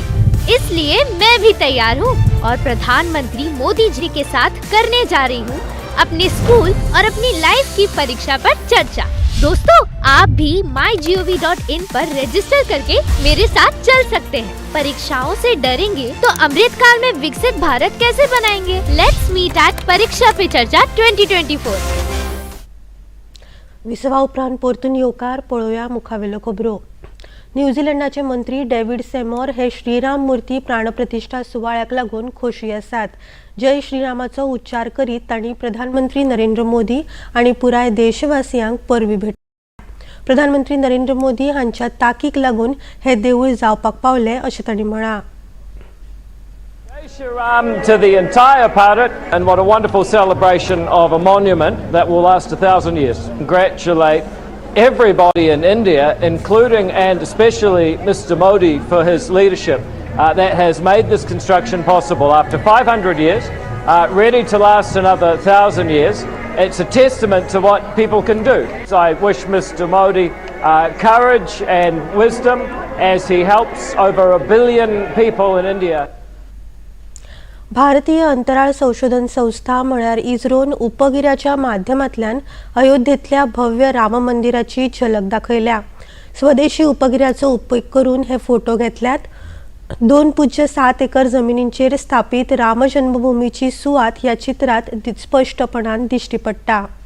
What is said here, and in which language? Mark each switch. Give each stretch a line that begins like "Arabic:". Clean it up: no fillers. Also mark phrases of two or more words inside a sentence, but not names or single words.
Hindi: इसलिए मैं भी तैयार हूँ और प्रधानमंत्री मोदी जी के साथ करने जा रही हूँ अपने स्कूल और अपनी लाइफ की परीक्षा पर चर्चा. दोस्तों, आप भी mygov.in पर रजिस्टर करके मेरे साथ चल सकते हैं. परीक्षाओं से डरेंगे तो अमृतकाल में विकसित भारत कैसे बनाएंगे?
English: let's meet at परीक्षा पे चर्चा 2024.
Konkani: विसवा उपरांत परतून येवकार पळोवया मुखावेलो खबरो. न्यूझीलंडाचे मंत्री डेव्हिड सेमोर हे श्रीराम मूर्ती प्राणप्रतिष्ठा सुवाळ्याक लागून खोशी आसात. जय श्रीरामाचो उच्चार करीत तांणी प्रधानमंत्री नरेंद्र मोदी आणि पुराय देशवासियांक परबी भेटल्या. प्रधानमंत्री नरेंद्र मोदी हांच्या ताकीक लागून हे देवूळ जावपाक पावले अशें तांणी म्हळां.
English: Jai Shri Ram to the entire Bharat, and what a wonderful celebration of a monument that will last 1,000 years. Congratulate everybody in India, including and especially Mr. Modi for his leadership that has made this construction possible after 500 years, ready to last another 1,000 years. It's a testament to what people can do. So I wish Mr. Modi courage and wisdom as he helps over 1 billion people in India.
Konkani: भारतीय अंतराळ संशोधन संस्था म्हळ्यार इस्रोन उपगिऱ्याच्या माध्यमांतल्यान अयोध्येंतल्या भव्य राम मंदिराची झलक दाखयल्या. स्वदेशी उपगिऱ्याचो उपेग करून हे फोटो घेतल्यात. 2.7 एकर जमिनींचेर स्थापीत राम जन्मभूमीची सुवात ह्या चित्रात स्पष्टपणान दिश्टी पडटा.